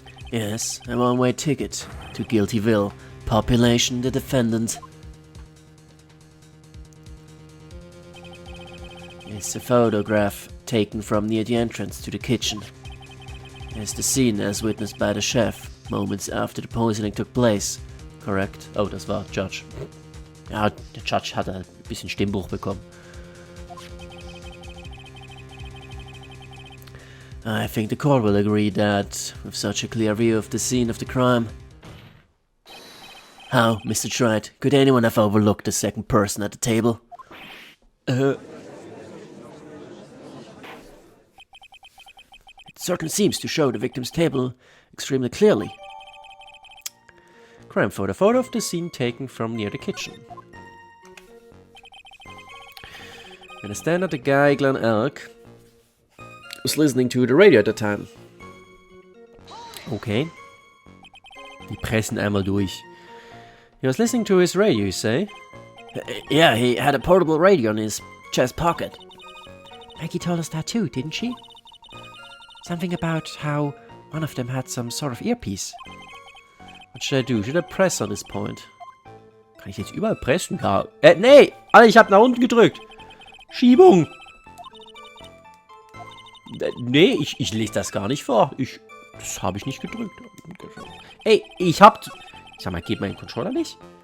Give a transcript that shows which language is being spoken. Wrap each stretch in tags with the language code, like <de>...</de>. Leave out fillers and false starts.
<en>Yes, a one-way ticket to Guiltyville. Population the defendant. It's a photograph taken from near the entrance to the kitchen. It's the scene as witnessed by the chef moments after the poisoning took place. Correct?</en> <de>Oh, das war Judge. Ja, der Judge hat ein bisschen Stimmbruch bekommen.</de> <en>I think the court will agree that, with such a clear view of the scene of the crime... How, Mr. Wright, could anyone have overlooked the second person at the table? It certainly seems to show the victim's table extremely clearly. Crime photo. Photo of the scene taken from near the kitchen. I understand that the guy, Glenn Elk, was listening to the radio at the time. Okay.</en> <de>Die pressen einmal durch.</de> <en>He was listening to his radio, you say? Yeah, he had a portable radio in his chest pocket. Maggie told us that too, didn't she? Something about how one of them had some sort of earpiece. What should I do? Should I press on this point?</en> <de>Kann ich jetzt überall pressen? Ja. Nee! Alter, ich hab nach unten gedrückt! Schiebung! Nee, ich lese das gar nicht vor. Das habe ich nicht gedrückt. Ey, ich hab... Sag mal, geht mein Controller nicht?</de>